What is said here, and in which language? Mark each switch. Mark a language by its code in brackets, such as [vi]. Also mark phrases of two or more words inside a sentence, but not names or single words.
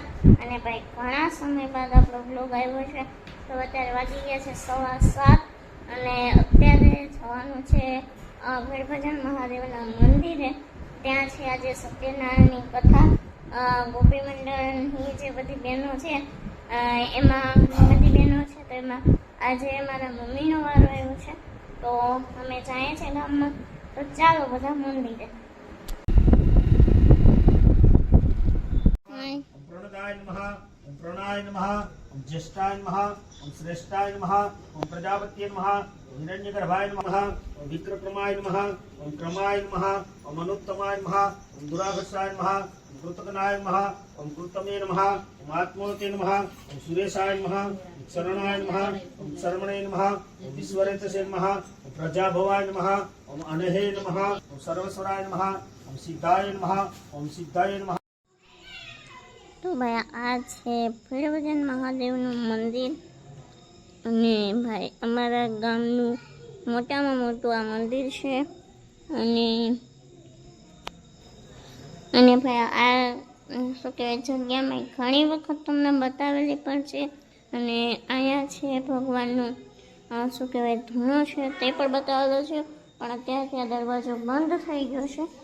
[gu] અને ભાઈ ઘણા સમય બાદ આપણો બ્લોગ આવ્યો છે, તો અત્યારે વાગી ગયા છે 7:15 અને અત્યારે જવાનું છે ગઢભજન મહાદેવના મંદિરે। ત્યાં છે આજે સત્યનારાયણની કથા। ગોપી મંડળની જે બધી બહેનો છે એમાં બધી બહેનો છે, તો એમાં આજે મારા મમ્મીનો વારો આવ્યો છે, તો અમે જઈએ છીએ ગામમાં। તો ચાલો બધા મંદિરે। [sa] प्रणदाय नमः, ओम प्रणाय नमः, ओम ज्येष्ठाय नमः, ओम श्रेष्ठाय नमः, ओम प्रजापतये नमः, ओम हिरण्यगर्भाय नमः, ओम विक्रमाय नमः, ओम क्रमाय नमः, ओम अनुत्तमाय नमः, ओम दुरागसाय नमः, ओम कृतघ्नाय नमः, ओम कृतमे नमः, ओम आत्मोते नमः, ओम सुरेशाय नमः, ओम शरणाय नमः, ओम शर्मणे नमः, ओम विश्वरेतसे नमः, ओम प्रजाभवाय नमः, ओम अनहे नमः, ओम सर्वेश्वराय नमः, ओम सिद्धाय नमः, ओम सिद्धाय नमः। [gu] તો ભાઈ આ છે ગઢભજન મહાદેવનું મંદિર, અને ભાઈ અમારા ગામનું મોટામાં મોટું આ મંદિર છે। અને ભાઈ આ શું કહેવાય જગ્યામાં ઘણી વખત તમને બતાવેલી પણ છે, અને અહીંયા છે ભગવાનનું શું કહેવાય ધૂણો છે તે પણ બતાવેલો છે, પણ અત્યારે ત્યાં દરવાજો બંધ થઈ ગયો છે।